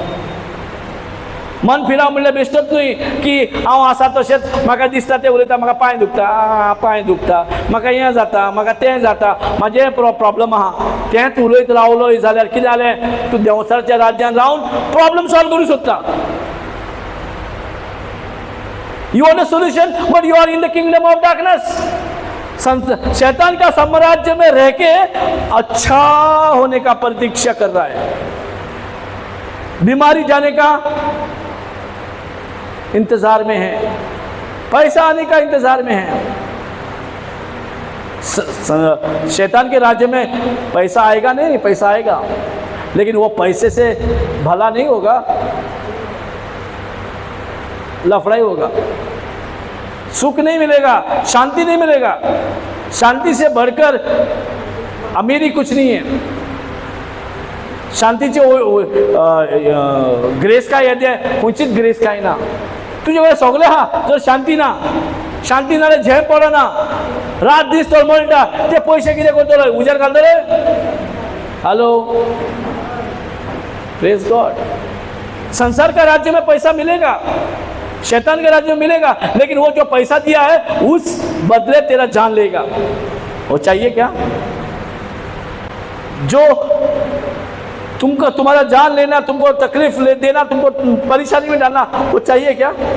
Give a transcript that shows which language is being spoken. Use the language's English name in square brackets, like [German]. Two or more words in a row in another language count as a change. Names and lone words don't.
[Konkani] मन फिराव म्हणल्यार बेश्टच न्हय की हांव आसा तशेंच म्हाका दिसता तें उलयता, म्हाका पांय दुखता, पांय दुखता, म्हाका हें जाता, म्हाका तें जाता, म्हाजें प्रॉब्लम आहा, तेंच उलयत रावलोय जाल्यार कितें जालें? तूं देवसारच्या राज्यान रावन [English] problem solve [Konkani] करूं सोदता. [English] You want a solution, but you are in the kingdom of darkness. [Hindi] शैतान का साम्राज्य में रह के अच्छा होने का प्रतीक्षा कर रहा है, बीमारी जाने का इंतजार में है, पैसा आने का इंतजार में है. शैतान के राज्य में पैसा आएगा नहीं, पैसा आएगा, लेकिन वो पैसे से भला नहीं होगा, लफड़ा ही होगा. सुख नहीं मिलेगा, शांति नहीं मिलेगा. शांति से बढ़कर अमीरी कुछ नहीं है. [Konkani] शांतीचे ग्रेस काय येते? खंयचीच ग्रेस काय ना. तुजे कडेन सगळें आहा, जर शांती ना, शांती ना झेम पडना, रात दीस तळमळटा, ते पयशे कितें करतलो? उजेर घालतले? हॅलो, [English] Praise God. [Hindi] संसार का राज्य में पैसा मिलेगा, शैतान के राज्य में मिलेगा, लेकिन वो जो पैसा दिया है उस बदले तेरा जान लेगा. वो चाहिए क्या? जो तुमको तुम्हारा जान लेना, तुमको तकलीफ देना, तुमको परेशानी में डालना, वो चाहिए क्या?